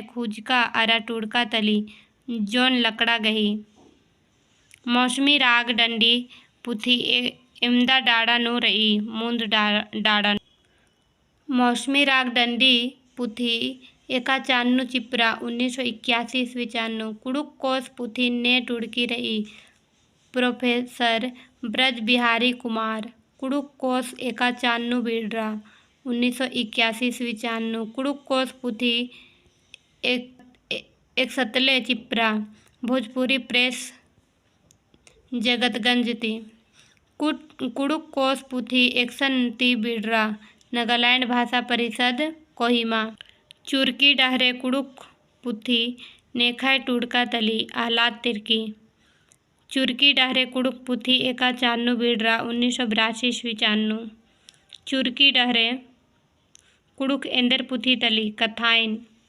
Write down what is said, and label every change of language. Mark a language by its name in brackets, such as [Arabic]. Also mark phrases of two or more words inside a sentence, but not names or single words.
[Kurukh] खूजका अरा टुड़का तली जोन लकड़ा गही मौसमी राग डंडी पुथी इमदा डाड़ा नो रही मूंद डाड़ा मौसमी राग डंडी पुथी एका चान्नु चिप्रा 1981 ईस्वी चान्नु कुड़ुक कोस पुथी ने टुड़की रही प्रोफेसर ब्रज बिहारी कुमार कुड़ुक कोस एका चान्नु बिड़रा 1981 ईस्वी चान्नु कुड़ुक कोस पुथी एक सतले चिप्रा भोजपुरी प्रेस जगतगंज ती कुड़ुक कोस पुथी एक्सन ती बिड़रा नागालैंड भाषा परिषद कोहिमा चुरकी डहरे कुड़ुक पुथी नेखाए टुड़का तली आहलाद तिरकी चुरकी डहरे कुड़ुक पुथी एका चान्नु बिड़रा 1982 ईस्वी चान्नु चुरकी डहरे कुड़ुक एंदर पुथी तली कथाइन